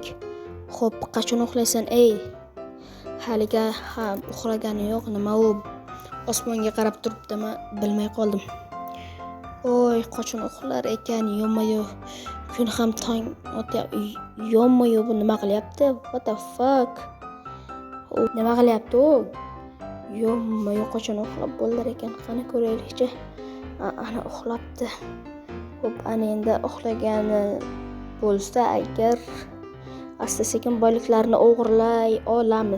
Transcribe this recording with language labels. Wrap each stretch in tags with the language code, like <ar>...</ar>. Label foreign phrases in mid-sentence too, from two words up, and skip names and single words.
<uz>Xo'p, qachon uxlaysan, ey? Haliga ham uxlagani yo'q, nima u? Osmonga qarab turibdimi, bilmay qoldim. Qachon uxlar ekan, yo'q-mo'yo. Kun ham tong o'tyapti. Yo'q-mo'yo, bu nima qilyapti?</uz> <en>What the fuck?</en> <uz>Nima qilyapti u? Yo'q-mo'yo, qachon uxlab bo'lar ekan? Qani ko'raylikchi. Ana uxlabdi. Xo'p, ana endi uxlagani bo'lsa agar asta sekin boyliklarini o'g'irlay olamiz.</uz>